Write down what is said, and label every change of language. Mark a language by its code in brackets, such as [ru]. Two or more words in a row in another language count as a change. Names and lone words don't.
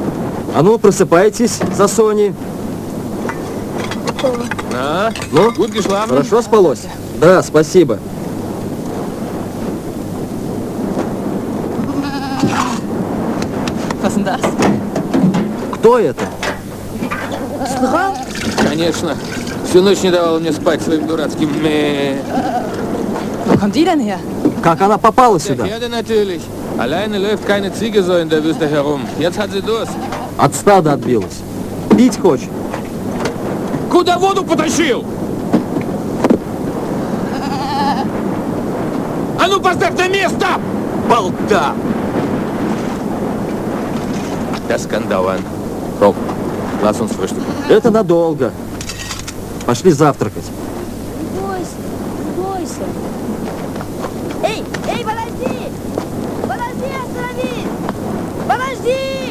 [ru] А ну, просыпайтесь, Сасони. [de] Na, [ru] Ну, [de] gut geschlafen? [ru] хорошо спалось? Да, спасибо. [de] Was denn das? [ru] Кто это? Конечно. Всю ночь не давала мне спать своим дурацким [de] Wo kommt die denn her? [ru] Как она попала [de] Der [ru] сюда? [de] Herde natürlich. Alleine läuft keine Ziege so in der Wüste herum. Jetzt hat sie Durst. [ru] От стада отбилась. Пить хочет. Куда воду потащил? А ну поставь на место! Болта! Das kann dauern. Komm, lass uns frühstücken. Это надолго. Пошли завтракать. Бойся, бойся. Эй, эй, подожди! Подожди, остановись! Подожди!